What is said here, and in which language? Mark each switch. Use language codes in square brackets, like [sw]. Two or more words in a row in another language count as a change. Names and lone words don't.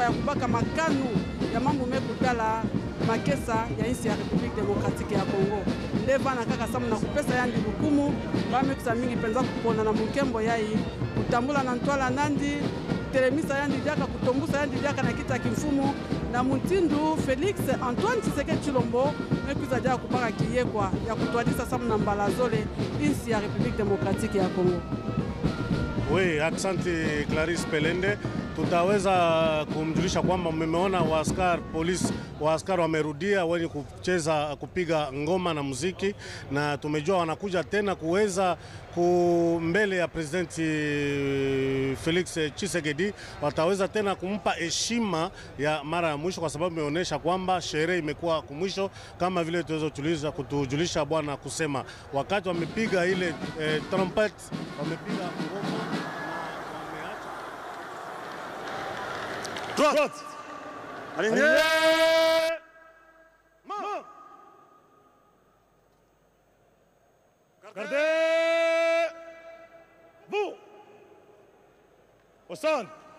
[ktu] ya kubaka makanu ya mambo mekutala makesa ya nchi ya Republique Démocratique ya Congo ndeva na kaka samu na kupesa yandi lukumu bamekusa mingi penza kupona na mukembo yai kutambula na ntwala nandi telemisa yandi diaka kutombusa yandi diaka na kita kimfumu na mutindu Félix Antoine Tshisekedi Tshilombo mekuza diaka kubaka kiyekwa ya kutwadisa samu na mbalazole nchi ya Republique Démocratique ya Congo. [fr] Oui, [sw] asante Clarisse Pelende. Tutaweza kumjulisha kwamba mmeona waaskari wamerudia wenye kupiga ngoma na muziki, na tumejua wanakuja tena kuweza mbele ya Presidenti Felix Tshisekedi, wataweza tena kumpa heshima ya mara ya mwisho, kwa sababu imeonyesha kwamba sherehe imekuwa kumwisho, kama vile tuweza kutujulisha bwana kusema wakati wamepiga ile trumpet, wamepiga ngoma. [fr] Droite. Aligné. Main. Gardez. Vous. Au centre.